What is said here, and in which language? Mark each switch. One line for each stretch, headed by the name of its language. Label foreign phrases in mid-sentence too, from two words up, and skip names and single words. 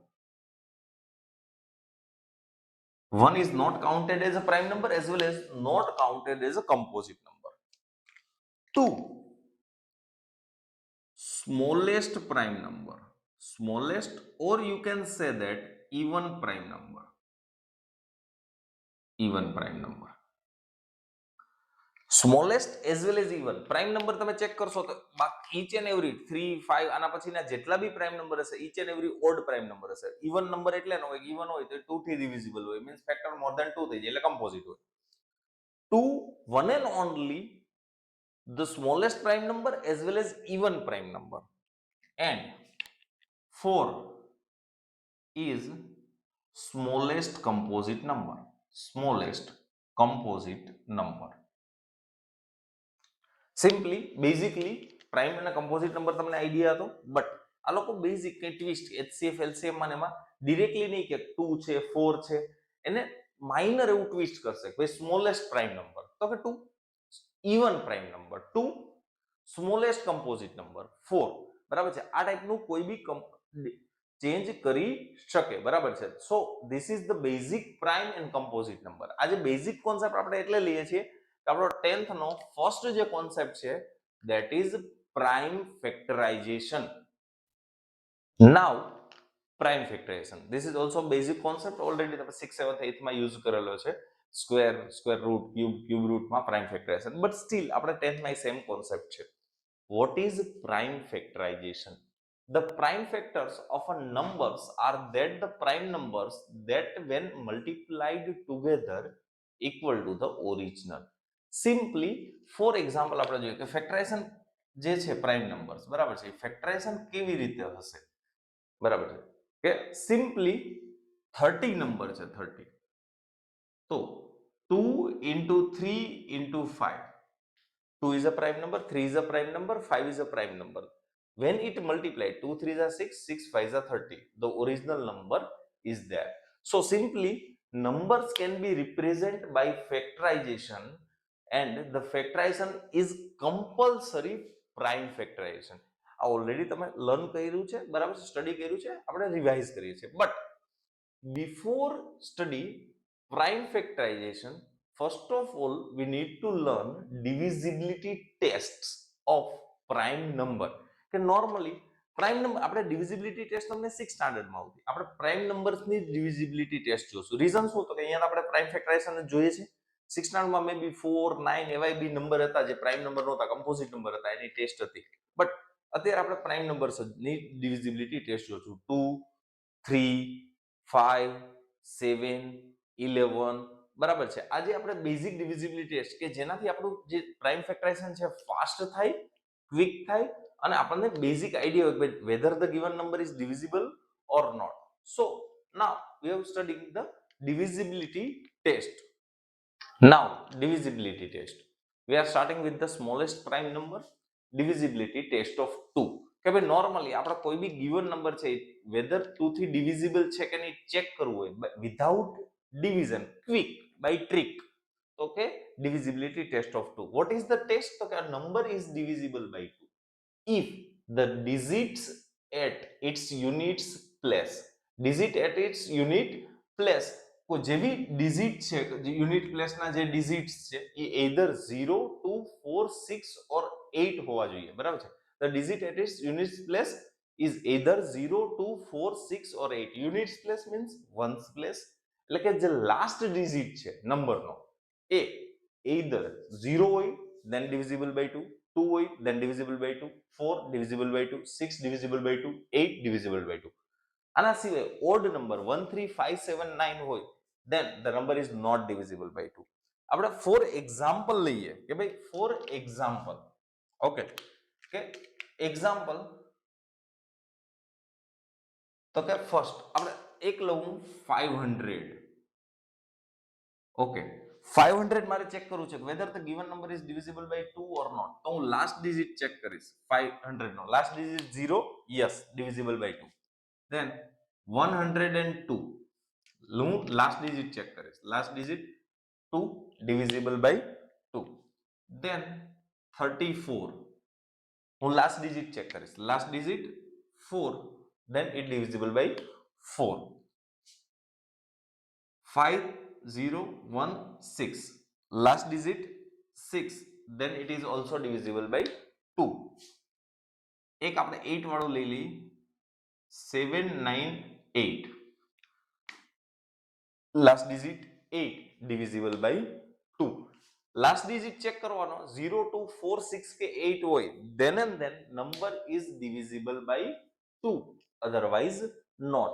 English: 1 is not counted as a prime number as well as not counted as a composite number. 2, smallest prime number, smallest, or you can say that even prime number, even prime number. smallest as well as even prime number
Gujarati: તમે ચેક કરશો તો
English: each and every 3, 5
Gujarati: આના પછીના જેટલા બી
English: prime number હશે each and every odd prime number હશે. even number
Gujarati: એટલે ન હોય, ઇવન હોય તો 2 થી ડિવિઝિબલ હોય,
English: means factor more than 2
Gujarati: થઈ જાય એટલે કમ્પોઝિટ હોય. 2,
English: one and only the smallest prime number as well as even prime number, and 4 is smallest composite number, smallest composite number. simply basically prime
Gujarati: અને
English: composite number
Gujarati: તમને આઈડિયા હતો, બટ આ લોકો બેઝિક કે
English: twist HCF LCM
Gujarati: માં એમાં ડિરેક્ટલી નહીં કે 2 છે 4 છે, એને માઇનર એવું ટ્વિસ્ટ કરશે કે
English: smallest prime number
Gujarati: તો કે 2,
English: even prime number 2, smallest composite number 4,
Gujarati: બરાબર છે. આ ટાઈપનું કોઈ બી ચેન્જ કરી શકે, બરાબર છે.
English: So this is the basic prime and composite number.
Gujarati: આ જે
English: basic concept
Gujarati: આપણે એટલે લઈએ છીએ આપણો 10th નો ફર્સ્ટ જે કોન્સેપ્ટ છે
English: that is prime factorization. Now prime factorization, this is also basic concept, already
Gujarati: તમે 6th 7th 8th માં
English: યુઝ
Gujarati: કરેલો છે,
English: square root cube root માં prime factorization, but still
Gujarati: આપણે 10th માં
English: same concept છે. What is prime factorization? The prime factors of a numbers are that the prime numbers that when multiplied together equal to the original. simply for example
Gujarati: આપણે જોઈએ કે
English: ફેક્ટરાઇઝેશન
Gujarati: જે છે
English: prime numbers,
Gujarati: બરાબર છે,
English: ફેક્ટરાઇઝેશન
Gujarati: કેવી રીતે હશે, બરાબર છે, કે
English: simply 30 number
Gujarati: છે 30, તો
English: 2 into 3 into 5, 2 is a prime number, 3 is a prime number, 5 is a prime number. When it multiplied, 2 3s are 6, 6 5s are 30, the original number is there. So simply numbers can be represented by factorization, and the factorization is compulsory prime factorization.
Gujarati: આ ઓલરેડી તમે લર્ન કર્યું છે, બરાબર છે, સ્ટડી કર્યું છે, આપણે રિવાઇઝ કરીએ છીએ.
English: but before study prime factorization, first of all we need to learn divisibility tests of prime number. કે normally prime number આપણે divisibility test તમને 6th સ્ટાન્ડર્ડમાં
Gujarati: આવતી, આપણે
English: prime numbersની divisibility test જોશું.
Gujarati: રીઝન શું, તો કે અહીંયા આપણે
English: prime factorization
Gujarati: જોઈએ છે. 6th સ્ટાન્ડર્ડમાં
English: may be
Gujarati: 4, 9 એવા બી નંબર હતા જે
English: prime number
Gujarati: નહોતા,
English: composite number
Gujarati: હતા, એની ટેસ્ટ હતી.
English: બટ
Gujarati: અત્યારે આપણે
English: prime numbersની divisibility test જોશું.
Gujarati: 2, 3, 5, 7, 11, બરાબર છે. આજે આપણે
English: basic divisibility test
Gujarati: કે જેનાથી આપણું જે
English: prime factorization
Gujarati: છે ફાસ્ટ થાય, ક્વિક થાય, અને આપણને
English: basic idea હોય whether the given number is divisible or not. So now we have studying the divisibility test. Now divisibility test, we are starting with the smallest prime number, divisibility test of 2.
Gujarati: કે ભાઈ નોર્મલી આપણે કોઈ બી
English: given number
Gujarati: છે વેધર 2 થી ડિવિઝિબલ છે કે નહીં ચેક કરવું હોય
English: without division, quick by trick.
Gujarati: ઓકે,
English: divisibility test of 2. What is the test?
Gujarati: તો કે
English: a number is divisible by 2 if the digits at its units place, digit at its unit place,
Gujarati: કોઈ જે બી ડિજિટ છે
English: unit placeના
Gujarati: જે ડિજિટ્સ છે એ
English: either 0, 2, 4, 6 or 8
Gujarati: હોવા જોઈએ, બરાબર છે.
English: The digit at its units place is either 0, 2, 4, 6 or 8. Units place means ones place,
Gujarati: એટલે કે જે
English: last digit
Gujarati: છે નંબરનો એ
English: either 0 હોય then divisible by 2, 2 હોય then divisible by 2, 4 divisible by 2, 6 divisible by 2, 8 divisible by 2.
Gujarati: આના સિવાય
English: odd number 1, 3, 5, 7, 9 હોય then the number is not divisible by 2. આપણે for example
Gujarati: લઈએ કે ભાઈ
English: for example, ઓકે, કે એક્ઝામ્પલ
Gujarati: તો કે
English: ફર્સ્ટ
Gujarati: આપણે એક લઉં 500,
English: ઓકે, 500
Gujarati: મારે ચેક કરવું છે
English: whether the given number is divisible by 2 or not.
Gujarati: તો હું
English: last digit check
Gujarati: કરીશ 500 નો
English: last digit 0, yes divisible by 2. then 102 હું last digit check કરીશ, last digit 2 divisible by 2. then 34 હું last digit check કરીશ, last digit 4, then it divisible by 4. 5016 last digit 6, then it is also divisible by 2.
Gujarati: એક આપણે 8 વાળું લઈ લઈએ 798
English: last digit 8 divisible by 2. last digit check
Gujarati: કરવાનો 0 2 4 6 કે 8 હોય
English: then and then number is divisible by 2, otherwise not.